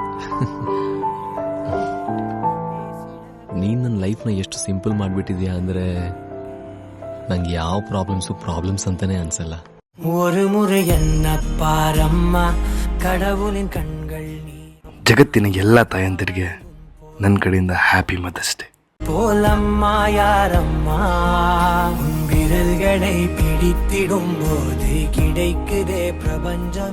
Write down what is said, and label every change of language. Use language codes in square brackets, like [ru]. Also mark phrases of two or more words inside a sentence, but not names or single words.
[kn] ನೀನ್ ನನ್ನ ಲೈಫ್ನ ಎಷ್ಟು ಸಿಂಪಲ್ ಮಾಡ್ಬಿಟ್ಟಿದ್ಯಾ ಅಂದ್ರೆ ನಂಗೆ ಯಾವ ಪ್ರಾಬ್ಲಮ್ಸ್ ಅಂತಾನೆ ಅನ್ಸಲ್ಲ. ಜಗತ್ತಿನ ಎಲ್ಲ ತಾಯಂದಿರಿಗೆ ನನ್ನ ಕಡೆಯಿಂದ [en] Happy Mothers Day. [ta] போலம்மா யாரம்மா உன் விரல்களை பிடித்திடும் போது கிடைக்குதே பிரபஞ்சம்.